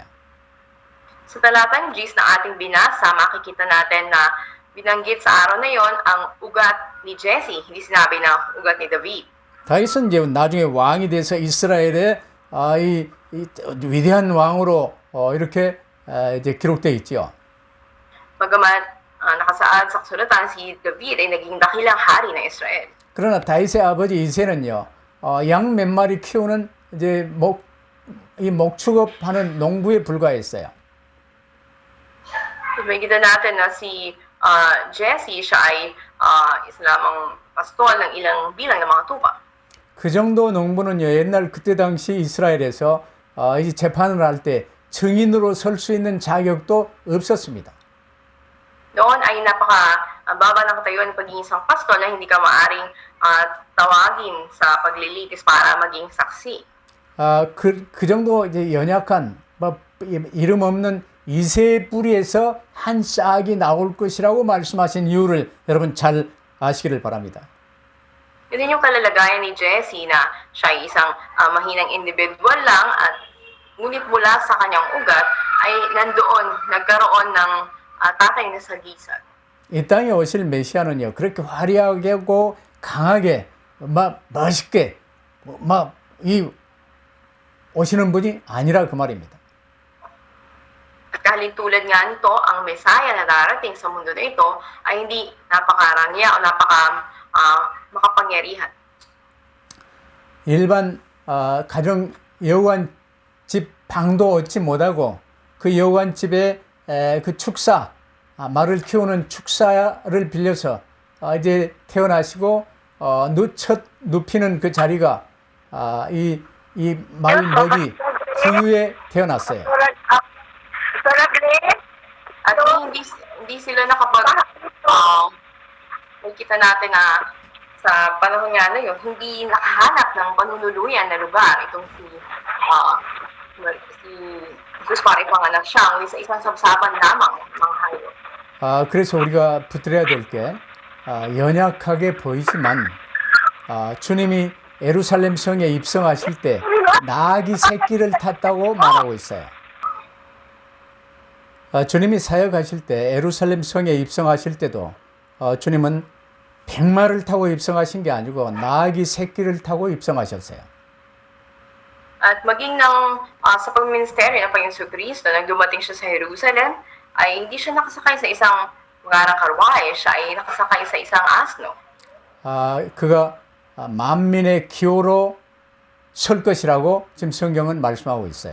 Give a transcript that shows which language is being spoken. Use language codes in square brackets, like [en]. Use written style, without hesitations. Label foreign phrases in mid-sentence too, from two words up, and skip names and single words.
[tl] Sa talatang Gs na ating binasa, makikita natin na binanggit sa araw na yon ang ugat ni Jesse, hindi sinabi na ugat ni David. [ko] 다윗은 이제 나중에 왕이 돼서 이스라엘의 이 위대한 왕으로 이렇게 이제 기록되어 있죠. [tl] Bagamat nakasaad sa kasulatan, si David ay naging dakilang hari ng Israel. [ko] 그러나 다윗의 아버지 이새는요, 양 몇 마리 키우는 이제 목축업하는 농부에 불과했어요. [tl] Makikita natin na si Jesse, siya ay isa lamang pastol ng ilang bilang ng mga tupa. [ko] 그 정도 농부는요, 옛날 그때 당시 이스라엘에서 이 재판을 할 때 증인으로 설 수 있는 자격도 없었습니다. [tl] Noon ay napaka-baba ng katayuan ng pagiging isang pastol na hindi ka maaring tawagin sa paglilitis para maging saksi. [ko] 그 정도 이제 연약한, 이름 없는 이새의 뿌리에서 한 싹이 나올 것이라고 말씀하신 이유를 여러분 잘 아시기를 바랍니다. [tl] Yun din yung kalalagayan ni Jesse na siya ay isang mahinang individual lang at ngunit mula sa kanyang ugat ay nagkaroon ng tatay na sagisag. [ko] 이 땅에 오실 메시아는요, 그렇게 화려하고 강하게, 멋있게, 오시는 분이 아니라 그 말입니다. [tl] At kahalintulad nga nito, ang Mesaya na darating sa mundo na ito ay hindi napakarangya o makapangyarihan. [ko] 일반 가정 여호와집 방도 얻지 못하고 그 여호와집에 그 축사, 말을 키우는 축사를 빌려서 이제 태어나시고 첫 눕히는 그 자리가 이 마을 먹이 부유에 태어났어요. [tl] At hindi sila nakita natin na sa panahon nga na yun, hindi nakahanap ng panunuluyan na lugar itong si Jesus para ipanganak siya, ngunit sa isang sabsaban lamang mga hayop. [ko] 그래서 우리가 붙들어야 될 게 연약하게 보이지만 주님이 예루살렘 성에 입성하실 때 나귀 새끼를 탔다고 말하고 있어요. 주님이 사역하실 때 예루살렘 성에 입성하실 때도 주님은 백마를 타고 입성하신 게 아니고 나귀 새끼를 타고 입성하셨어요. [tl] At maging sa pagministeryo ng Panginoon Kristo, nang dumating siya sa Jerusalem, ay hindi siya nakasakay sa isang magarang karwahe, siya ay nakasakay sa isang asno. [ko] 그가 만민의 기호로 설 것이라고 지금 성경은 말씀하고 있어요.